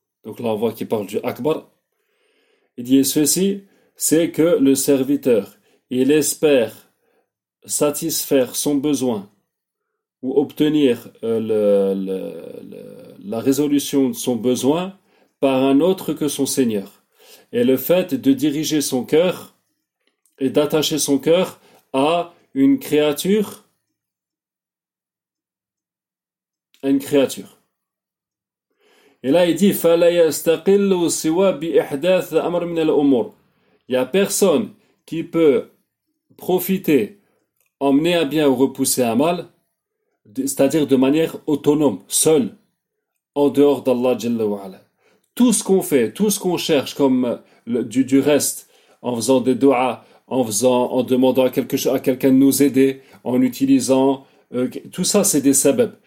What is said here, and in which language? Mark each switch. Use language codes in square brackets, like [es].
[fr] Donc là on voit qu'il parle du akbar. Il dit ceci, c'est que le serviteur il espère satisfaire son besoin ou obtenir la résolution de son besoin par un autre que son Seigneur. Et le fait de diriger son cœur et d'attacher son cœur à une créature. Et là, il dit, [ar] فَلَا يَسْتَقِلُّ سِوَا بِإِحْدَاثِ أَمْرٍ مِنَ الْأُمُورِ. [fr] Il n'y a personne qui peut profiter, emmener un bien ou repousser un mal, c'est-à-dire de manière autonome, seule, en dehors d'Allah Jalla. Tout ce qu'on fait, tout ce qu'on cherche comme du reste, en faisant des doigts, en demandant à quelqu'un de nous aider, en utilisant, tout ça, c'est des sebeb.